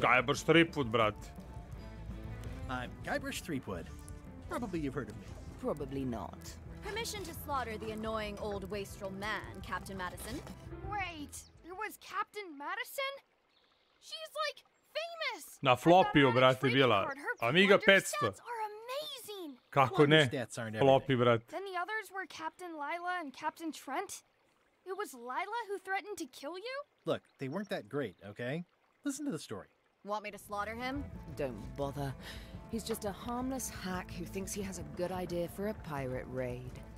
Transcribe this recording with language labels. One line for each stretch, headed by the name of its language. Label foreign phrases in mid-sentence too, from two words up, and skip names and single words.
Serbian: Guybrush Threepwood, brate.
English: I'm Guybrush Threepwood. Probably you've heard of me. Probably not. Permission to slaughter the annoying old wastrel man, Captain Madison. Wait, there was Captain Madison? She's like famous!
Serbian: Na Floppiju, brate, bila. Amiga 500.
English: Stats are amazing!
Serbian: Kako ne?
English: Stats aren't
Serbian: Floppy, brate.
English: Then the others were Captain Lila and Captain Trent? It was Lila who threatened to kill you? Look, they weren't that great, okay? Listen to the story. Want me to slaughter him? Don't bother. He's just a harmless hack who thinks he has a good idea for a pirate raid.